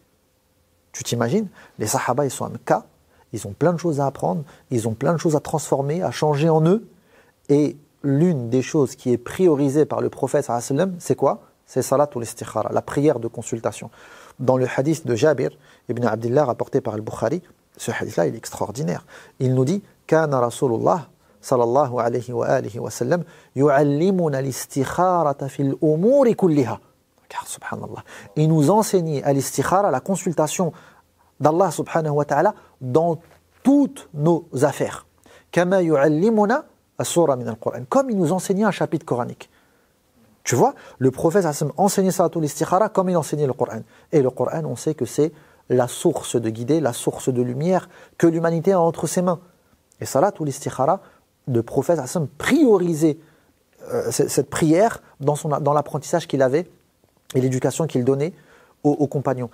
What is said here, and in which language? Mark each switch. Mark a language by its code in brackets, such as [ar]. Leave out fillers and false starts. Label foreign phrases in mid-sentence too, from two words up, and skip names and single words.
[fr] Tu t'imagines, les sahaba, ils sont à Mecca, ils ont plein de choses à apprendre, ils ont plein de choses à transformer, à changer en eux, et l'une des choses qui est priorisée par le prophète [ar] صلى الله عليه وسلم, [fr] c'est quoi? C'est [ar] صلاة الاستخارة, [fr] la prière de consultation. Dans le hadith de Jabir ibn Abdillah rapporté par al-Bukhari, ce hadith-là, il est extraordinaire. Il nous dit « [ar] كان رسول الله صلى الله عليه وسلم يعلمنا الاستخارة في الأمور كلها [fr] » Car, subhanallah, il nous enseignait à l'istikhara, la consultation d'Allah [ar] سبحانه وتعالى [fr] dans toutes nos affaires. « [ar] كما يعلمنا السورة من القرآن, [fr] comme il nous enseignait un chapitre coranique. Tu vois, le prophète enseignait [ar] صلاة الاستخارة [fr] comme il enseignait le Coran. Et le Coran, on sait que c'est la source de guidée, la source de lumière que l'humanité a entre ses mains. Et [ar] صلاة الاستخارة, [fr] le prophète priorisait cette prière dans l'apprentissage qu'il avait et l'éducation qu'il donnait aux compagnons.